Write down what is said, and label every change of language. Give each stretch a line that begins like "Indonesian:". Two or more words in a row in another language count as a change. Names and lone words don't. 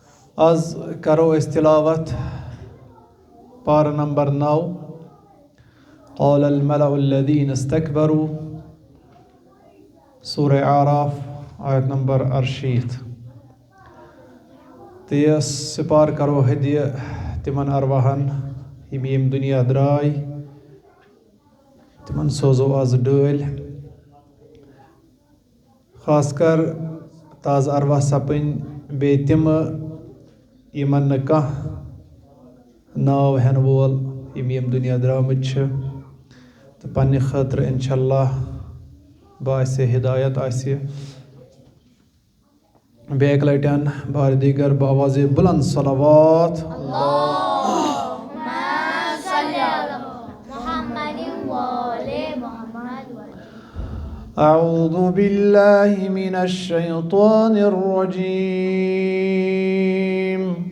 Kashmiri: آز کرو تلاوت پر number 9.
Arabic: قال الملأ الذين استكبروا سورة أعراف آية number 48.
Kashmiri: تيس سپار کرو هدیہ تمن ارواحن یم دنیا دراي تمن سوزو آز ڈٲلۍ خاص کر تاز ارواح سپٕنۍ بیٚیہِ تِم یمن نہٕ کانٛہہ ناو ہٮ۪نہٕ وول یم دنیا درٛامٕتۍ چھِ تہٕ پننہِ خٲطرٕ انشاءاللہ باسہِ ہدایت آسہِ بیٚیہِ اکہِ لٹہِ
Persian: بار دیگر بآواز بلند
Kashmiri: صلوات
Arabic: أعوذ بالله من الشيطان الرجيم